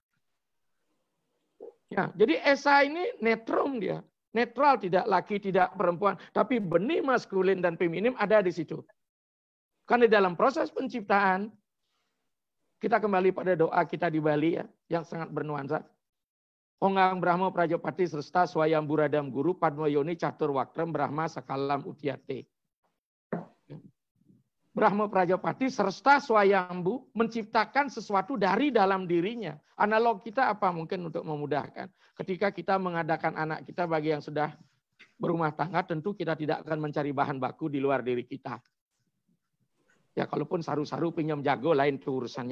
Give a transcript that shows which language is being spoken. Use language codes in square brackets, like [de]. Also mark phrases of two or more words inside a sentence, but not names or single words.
[id] Ya, jadi Esa ini netrum dia. Netral, tidak laki, tidak perempuan. Tapi benih maskulin dan feminim ada di situ. Karena dalam proses penciptaan, kita kembali pada doa kita di Bali ya, yang sangat bernuansa. [sa] Onggang Brahma Prajapati Sresta Swayam Buradam Guru Padma Yoni Catur Wakram Brahma Sakalam Utyate. Brahma Prajapati Sresta Swayambu [id] menciptakan sesuatu dari dalam dirinya. Analog kita apa mungkin untuk memudahkan. Ketika kita mengadakan anak kita bagi yang sudah berumah tangga, tentu kita tidak akan mencari bahan baku di luar diri kita. Ya kalaupun saru-saru pinjam jago lain itu urusannya.